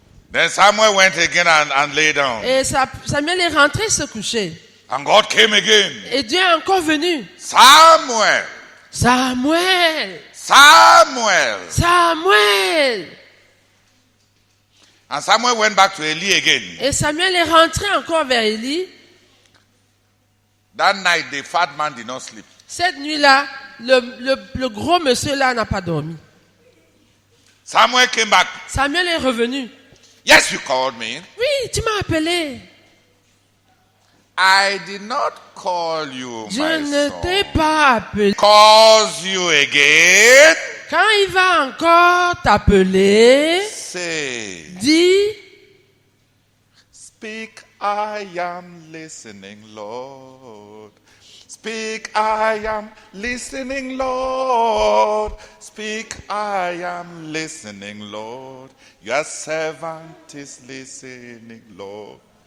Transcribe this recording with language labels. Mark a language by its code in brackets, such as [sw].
[en] Then Samuel went again and lay down. [fr] Et Samuel est rentré se coucher. [en] And God came again. [fr] Et Dieu est encore venu. Samuel. Samuel, Samuel. Samuel. [en] And Samuel went back to Eli again. [fr] Et Samuel est rentré encore vers Élie. [en] That night, the fat man did not sleep. [fr] Cette nuit-là, le gros monsieur-là n'a pas dormi. [en] Samuel came back. [fr] Samuel est revenu. [en] Yes, you called me. [fr] Oui, tu m'as appelé. [en] I did not call you, [fr] Je [en] my [fr] ne [en] son. [fr] t'ai pas appelé. [en] Calls you again. [fr] Quand il va encore t'appeler, [en] Say, [fr] dis, [en] speak, I am listening, Lord. Speak, I am listening, Lord. Speak, I am listening, Lord. Your servant is listening, Lord.